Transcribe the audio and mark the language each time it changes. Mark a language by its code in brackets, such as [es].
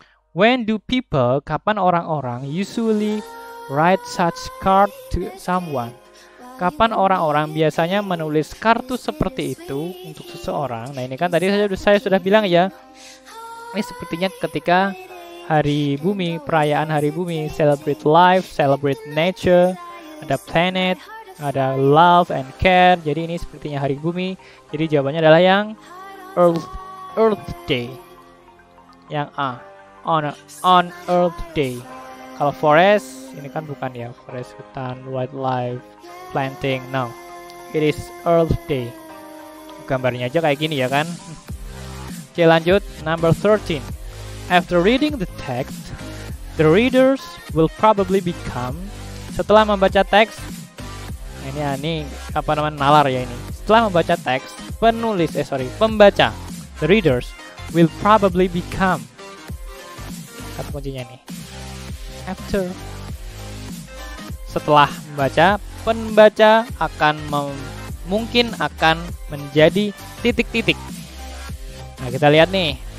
[en] When do people, [id] kapan orang-orang [en] usually write such card to someone? [id] Kapan orang-orang biasanya menulis kartu seperti itu untuk seseorang? Nah ini kan tadi saya sudah bilang ya, ini sepertinya ketika hari bumi, perayaan hari bumi, [en] celebrate life, celebrate nature, [id] ada planet, ada [en] love and care. [id] Jadi ini sepertinya hari bumi. Jadi jawabannya adalah yang Earth Day. Yang A, [en] on Earth Day. [id] Kalau forest, ini kan bukan ya, forest, hutan, wildlife, planting. [en] No, it is Earth Day. [id] Gambarnya aja kayak gini ya kan. Oke, lanjut, [en] number 13. After reading the text, the readers will probably become. [id] Setelah membaca teks, ini apa namanya, nalar ya ini. Setelah membaca teks, pembaca, [en] the readers will probably become. [id] Kata kuncinya nih. [en] After, [id] setelah membaca, pembaca akan mungkin akan menjadi titik-titik. Nah, kita lihat nih.